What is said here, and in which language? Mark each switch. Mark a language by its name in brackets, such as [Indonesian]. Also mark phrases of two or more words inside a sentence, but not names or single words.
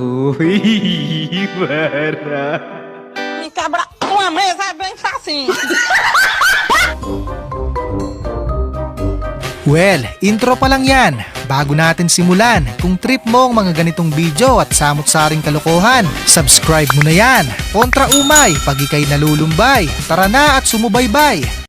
[Filipino] Uy, para. [Portuguese] Me cabra uma mesa é bem facinho. [Filipino] Well, intro pa lang yan. Bago natin simulan, kung trip mo ang mga ganitong video at samot-saring kalokohan, subscribe mo na yan. Kontra umay, pag ikay nalulumbay. Tara na at sumubaybay.